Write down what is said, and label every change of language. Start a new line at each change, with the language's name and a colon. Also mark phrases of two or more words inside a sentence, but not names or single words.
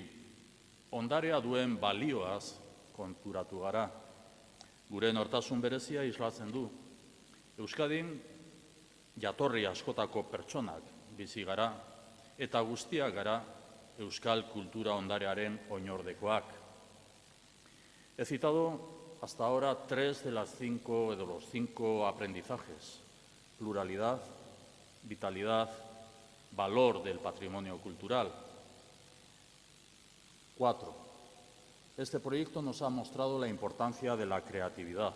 Basque: Ondarea duen balioaz konturatu gara. Gure nortasun berezia islatzen du. Euskadin jatorri askotako pertsonak bizi gara eta guztiak gara euskal kultura ondarearen oinordekoak.
Spanish: He citado hasta ahora 3 de los 5 aprendizajes: pluralidad, vitalidad, valor del patrimonio cultural. 4. Este proyecto nos ha mostrado la importancia de la creatividad.